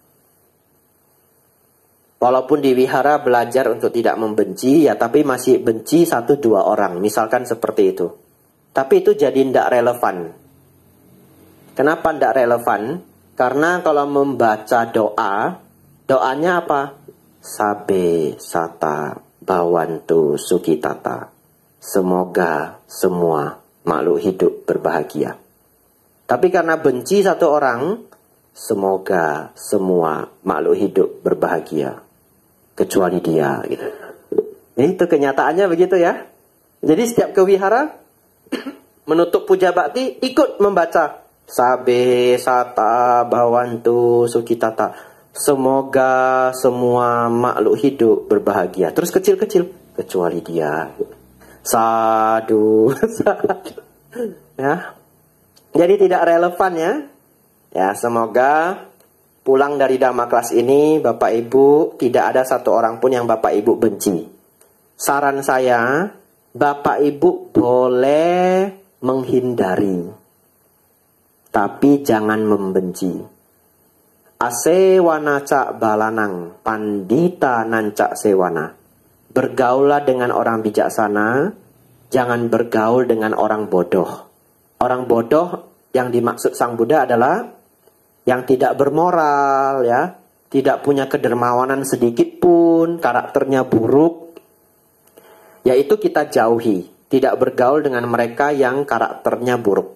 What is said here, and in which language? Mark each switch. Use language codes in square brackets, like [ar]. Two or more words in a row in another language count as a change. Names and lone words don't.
[id] Walaupun di wihara belajar untuk tidak membenci, ya tapi masih benci 1-2 orang. Misalkan seperti itu. Tapi itu jadi tidak relevan. Kenapa tidak relevan? Karena kalau membaca doa, doanya apa? [pi] Sabe sata bawantu sukitata. [id] Semoga semua makhluk hidup berbahagia. Tapi karena benci satu orang, semoga semua makhluk hidup berbahagia. Kecuali dia gitu. Itu kenyataannya begitu ya. Jadi setiap ke wihara menutup puja bakti ikut membaca [pi] Sabe sata bawantu sukitata. [id] Semoga semua makhluk hidup berbahagia. Terus kecil-kecil kecuali dia. [pi] Sadu, sadu. [id] Ya. Jadi tidak relevan ya. Ya, semoga pulang dari Dhamma kelas ini, Bapak Ibu, tidak ada satu orang pun yang Bapak Ibu benci. Saran saya, Bapak Ibu boleh menghindari, tapi jangan membenci. [pi] Asewana cak balanang, pandita nancak sewana. [id] Bergaulah dengan orang bijaksana, jangan bergaul dengan orang bodoh. Orang bodoh yang dimaksud Sang Buddha adalah yang tidak bermoral ya, tidak punya kedermawanan sedikit pun, karakternya buruk, yaitu kita jauhi, tidak bergaul dengan mereka yang karakternya buruk.